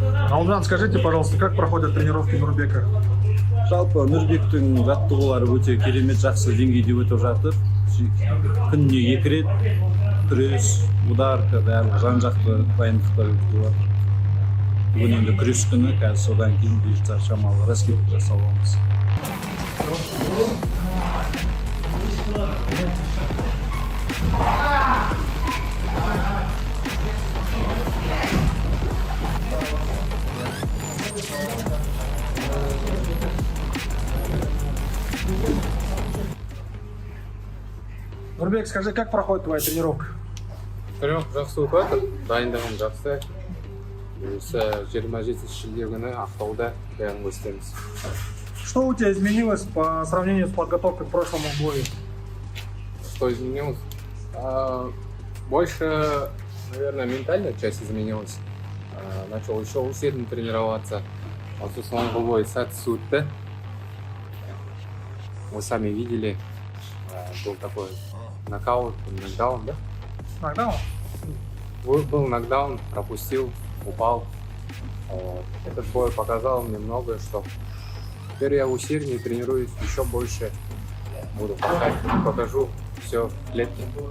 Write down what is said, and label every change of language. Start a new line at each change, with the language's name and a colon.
Kazakh: Алдынан,
Russian: скажите, пожалуйста, как проходят тренировки Нұрбека?
Kazakh: Жалпы Нұрбектің жаттығулары өте керемет, жақсы деңгейде өтіп жатыр. Күніне 2 рет күрес, ударка, барлық жан-жақты дайындықтар өтіп жатыр. Бүгін енді күрес күні, қазір содан кейін бұйыртса шамалы раскидка жасауымыз.
Russian: Нұрбек, скажи, как проходит твоя тренировка?
Kazakh: Тренировка жақсы өтіп жатыр, дайындығым жақсы. Осы 27 шілде күні Ақтауда бәрін өстеміз.
Russian: Что у тебя изменилось по сравнению с подготовкой к прошлому бою? Что изменилось? Больше, наверное, ментальная часть изменилась. Начал еще усердно тренироваться.
Kazakh: Осы соңғы бой сәтсіз өтті.
Russian: Вы сами видели, был такой нокаут, нокдаун, да? Нокдаун? Был нокдаун, пропустил, упал. Этот бой показал мне многое, что теперь я усерднее тренируюсь, еще больше буду покажу все в клетке.